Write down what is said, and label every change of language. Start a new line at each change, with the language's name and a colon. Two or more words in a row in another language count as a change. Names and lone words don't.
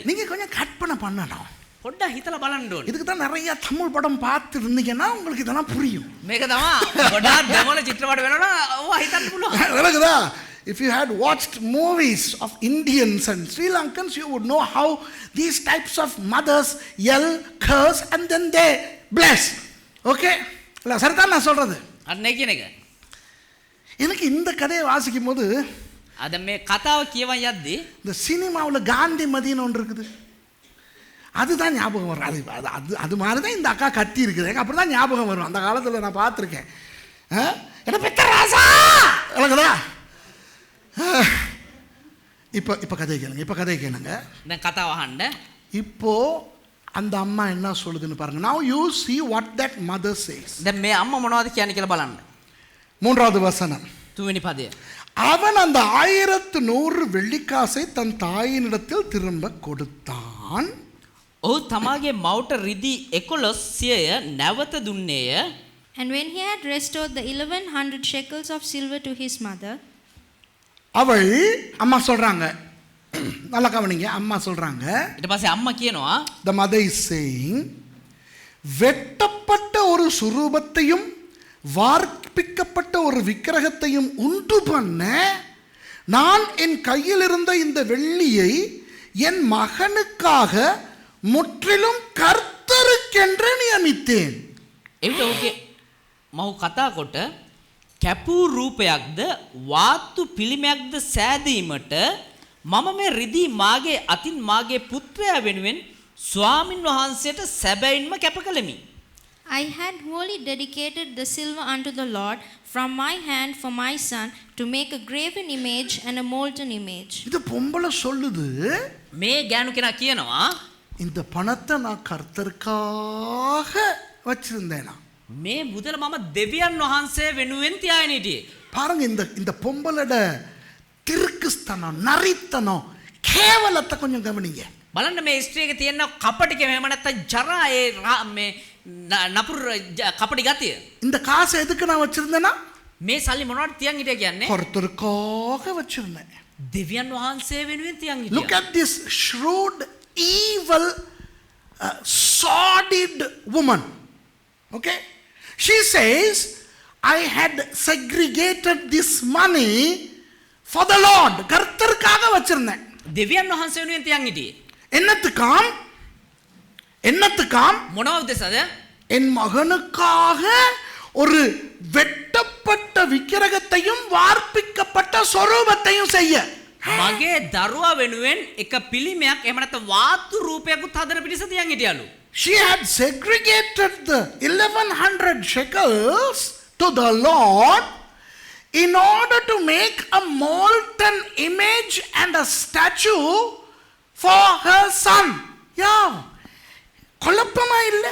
Tamil: நீங்க கொஞ்சம் கற்பனை பண்ணணும்.
Sinhala: පොඩ්ඩක් හිතලා බලන්න ඕනේ.
Tamil: இதுக்கு தான் நிறைய தமிழ் படம் பார்த்து இருந்தீங்கன்னா உங்களுக்கு இதெல்லாம் புரியும்.
Sinhala: මේක තමයි ගොඩාක් දෙමළ චිත්‍රපට වෙනවා ඔව් හිතන්න පුළුවන්.
Tamil: விளக்குதா?
English: If you had watched movies of Indians and Sri Lankans, you would know how these types of mothers yell, curse, and then they bless.
Tamil: Okay? இல்லை சரிதான் நான் சொல்கிறது.
Sinhala: අන්නේ කියන එක.
Tamil: எனக்கு இந்த கதையை வாசிக்கும் போது
Sinhala: අද මේ කතාව කියවන් යද්දී
Tamil: இந்த சினிமாவில் காந்தி மதின்னு ஒன்று இருக்குது, அதுதான் ஞாபகம் வரும். அது அது அது மாதிரி தான் இந்த அக்கா கத்தி இருக்குது, எனக்கு அப்படி தான் ஞாபகம் வரும். அந்த காலத்தில் நான் பார்த்துருக்கேன். என்ன பெத்த ராசா விளக்குதா? இப்போ கதை கேளுங்க.
Sinhala: දැන් කතාව අහන්න.
Tamil: இப்போ அந்த அம்மா என்ன சொல்லுதுன்னு பாருங்க.
English: Now you see what that mother says.
Sinhala: දැන් මේ අම්මා මොනවද කියන්නේ කියලා බලන්න.
Tamil: 3வது வசனம்.
Sinhala: 3වෙනි පදය.
Tamil: அவன் அந்த 1100 வெள்ளிக்காசை தன் தாயினிடத்தில் திரும்ப கொடுத்தான்.
Sinhala: ඔහු තමාගේ මවුට රිදී 1100 නැවත දුන්නේය.
English: And when he had restored the 1100 shekels of silver to his mother,
Tamil: அவள் அம்மா சொல்றாங்க, நல்லா கவனிங்க, அம்மா சொல்றாங்க,
Sinhala: ඊට පස්සේ අම්මා කියනවා
English: the mother is saying,
Tamil: வெட்டப்பட்ட ஒரு சுரூபத்தையும் வார்ப்பிக்கப்பட்ட ஒரு விக்கிரகத்தையும் உண்டு பண்ண நான் என் கையில் இருந்த இந்த வெள்ளியை என் மகனுக்காக முற்றிலும் கர்த்தருக்கென்று நியமித்தேன்.
Sinhala: එවිට ඔහුගේ මව් කතා කොට කැපූ රූපයක්ද වාතු පිළිමයක්ද සෑදීමට මම මේ රිදී මාගේ අතින් මාගේ පුත්‍රයා වෙනුවෙන් ස්වාමින් වහන්සේට සැබවින්ම කැප කළෙමි.
English: I had wholly dedicated the silver unto the Lord from my hand for my son to make a graven image and a molten image.
Tamil: இது பொம்பளை சொல்லுது,
Sinhala: මේ ගෑනු කෙනා කියනවා
Tamil: இந்த பணத்தை நான் கர்த்தருக்காக வச்சிருந்தேனா.
Sinhala: මේ මුදල මම දෙවියන් වහන්සේ වෙනුවෙන් තියාගෙන හිටියේ.
Tamil: பாருங்க இந்த பொம்பளோட கிறுக்குஸ்தனம், நரித்தனம், கேவலத்தை கொஞ்சம் கவனிங்க.
Sinhala: බලන්න මේ ස්ත්‍රියක තියෙන කපටික එහෙම නැත්නම් ජරා මේ නපුරු කපටි ගතිය.
Tamil: இந்த காசை எதுக்கு நான் வச்சிருந்தேனா?
Sinhala: මේ සල්ලි මොනවද තියන් හිටියා කියන්නේ?
Tamil: கர்த்தருக்காக வச்சிருந்தேன்.
Sinhala: දෙවියන් වහන්සේ වෙනුවෙන් තියන් හිටියා.
English: Look at this shrewd, evil, sordid woman. Okay? She says, I had segregated this money for the Lord.
Tamil: கர்த்தருக்காக வச்சிருந்தேன்.
Sinhala: දෙවියන් වහන්සේ වෙනුවෙන් තියන් හිටියේ.
Tamil: என்னத்துக்காம்
Sinhala: මොනවද උදෙසද?
Tamil: என் மகனுக்காக ஒரு வெட்டப்பட்ட விக்கிரகத்தையும் வார்ப்பிக்கப்பட்ட சொரூபத்தையும் செய்ய.
Sinhala: මගේ දරුවා වෙනුවෙන් එක පිළිමයක් එහෙම නැත්නම් වාතු රූපයක්වත් හදන පිටිස තියන් හිටියලු.
English: She had segregated the 1100 shekels to the Lord in order to make a molten image and a statue for her son. Yeah.
Tamil: குழப்பமா இல்லை?